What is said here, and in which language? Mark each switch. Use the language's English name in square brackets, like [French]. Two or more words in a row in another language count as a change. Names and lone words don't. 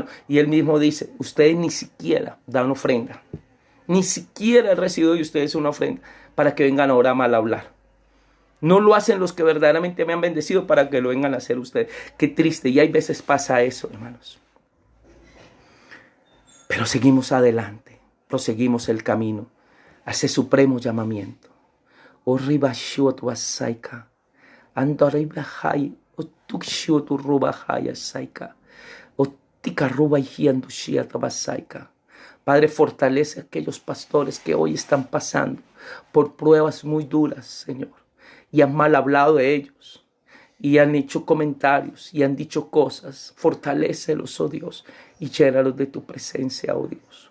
[Spanish] Y él mismo dice: ustedes ni siquiera dan ofrenda, ni siquiera he recibido de ustedes una ofrenda para que vengan ahora a mal hablar. No lo hacen los que verdaderamente me han bendecido para que lo vengan a hacer ustedes. Qué triste, y hay veces pasa eso, hermanos. Pero seguimos adelante, proseguimos el camino a ese supremo llamamiento. O ribashuot wasaika, ando ribahai, o tukshuot rubahaya saika, o tika rubahiandu shiata wasaika. Padre, fortalece a aquellos pastores que hoy están pasando por pruebas muy duras, Señor, y han mal hablado de ellos. Y han hecho comentarios y han dicho cosas. Fortalécelos, oh Dios, y llénalos de tu presencia, oh Dios.